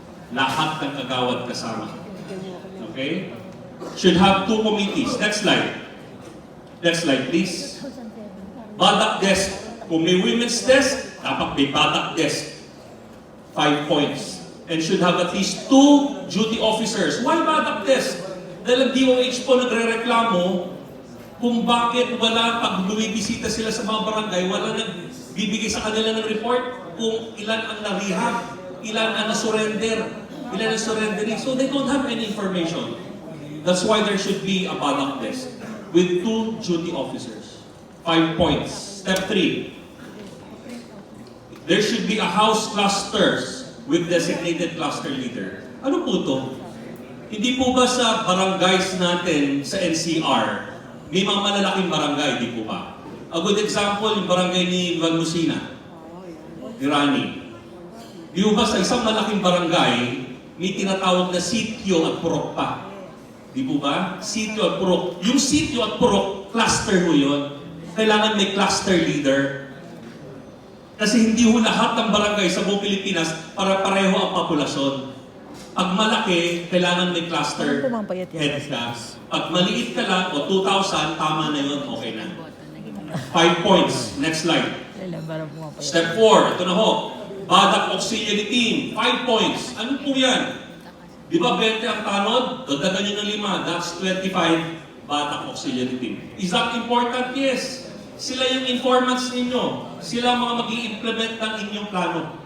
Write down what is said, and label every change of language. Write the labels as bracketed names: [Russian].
[Filipino] Lahat ng kagawad kasama. Okay? [English] Should have 2 committees. Next slide. Next slide, please. Badak desk. [Filipino] Kung may women's desk, dapat may badak desk. 5 points. [English] And should have at least 2 duty officers. Why badak desk? [Filipino] Dahil ang DOH po nagre-reklamo kung bakit wala, pag bumibisita sila sa mga barangay, wala nagbibigay sa kanila ng report kung ilan ang na-rehab, ilan ang na-surrender, ilan ang surrendering. [English] So they don't have any information. That's why there should be a badak desk with 2 duty officers. 5 points. Step 3. There should be a house clusters with designated cluster leader. [Filipino] Ano po to? Hindi po ba sa barangays natin sa NCR, may mga malalaking barangay, di po ba? [English] A good example, [Filipino] yung barangay ni Van Lucina, ni Rani. Di po ba sa isang malaking barangay, may tinatawag na sitio at purok pa? Di po ba? Sitio at purok. Yung sitio at purok, cluster mo yun. Kailangan may cluster leader. Kasi hindi ho lahat ng barangay sa buong Pilipinas para pareho ang populasyon. Pag malaki, kailangan may cluster head ka. Pag maliit ka lang, o 2,000, tama na yun, okay na. [English] 5 points. Next slide. [Filipino] Step 4, ito na ho. [English] Badak auxiliary team, 5 points. [Filipino] Ano po yan? Di ba 20 ang tanod? Dagdagan nyo ng 5, [English] that's 25 batak auxiliary team. Is that important? Yes. [Filipino] Sila yung informants ninyo. Sila mga mag-i-implement ng inyong plano.